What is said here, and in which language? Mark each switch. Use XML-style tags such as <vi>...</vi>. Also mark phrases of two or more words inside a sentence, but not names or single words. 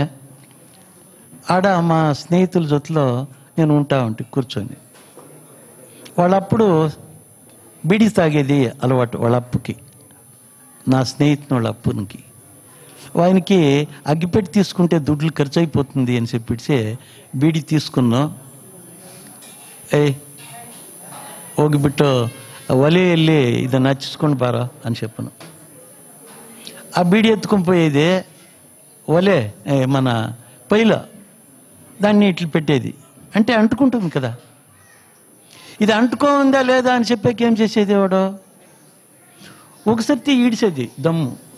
<te>ఆడ మా స్నేహితుల జొట్లో నేను ఉంటా కూర్చొని. వాళ్ళప్పుడు బీడీ తాగేది అలవాటు. వాళ్ళ అప్పుకి, నా స్నేహితుని వాళ్ళ అప్పునికి, ఆయనకి అగ్గిపెట్టి తీసుకుంటే దుడ్లు ఖర్చు అయిపోతుంది అని చెప్పిడిసే బీడీ తీసుకున్నాం.</te> <kn>ಹೋಗಿಬಿಟ್ಟು ಒಲೆಯಲ್ಲಿ ಇದನ್ನು ಹಚ್ಚಿಸ್ಕೊಂಡು ಬಾರೋ</kn> <te>అని చెప్పను. ఆ బీడి ఎత్తుకొని పోయేది ఒలే మన పొయ్యిలో, దాన్ని ఇట్లు పెట్టేది. అంటే అంటుకుంటుంది కదా. ఇది అంటుకోందా లేదా అని చెప్పాక ఏం చేసేది వాడు? ఒకసారి ఈడ్చేది దమ్ము.</te>